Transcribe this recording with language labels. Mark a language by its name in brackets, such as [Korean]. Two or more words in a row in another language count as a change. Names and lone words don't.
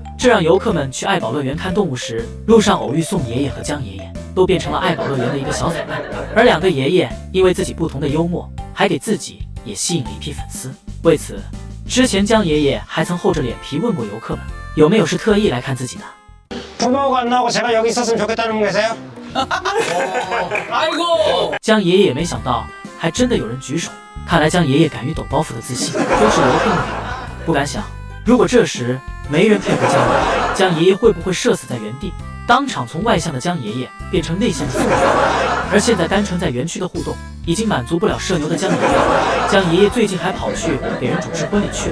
[Chinese] 这让游客们去爱宝乐园看动物时，路上偶遇宋爷爷和江爷爷，都变成了爱宝乐园的一个小彩蛋。而2个爷爷因为自己不同的幽默，还给自己也吸引了一批粉丝。为此，之前江爷爷还曾厚着脸皮问过游客们，有没有是特意来看自己的。 [Korean] 부모가 안 나오고 제가 여기 있었으면 좋겠다는 분 계세요? 아이고! [Chinese] 江爷爷也没想到，还真的有人举手。看来江爷爷敢于抖包袱的自信，都是游客们给的。不敢想，如果这时没人配合江爷爷，江爷爷会不会社死在原地，当场从外向的江爷爷变成内向的宋爷爷？而现在单纯在园区的互动已经满足不了社牛的江爷爷，江爷爷最近还跑去给人主持婚礼去了。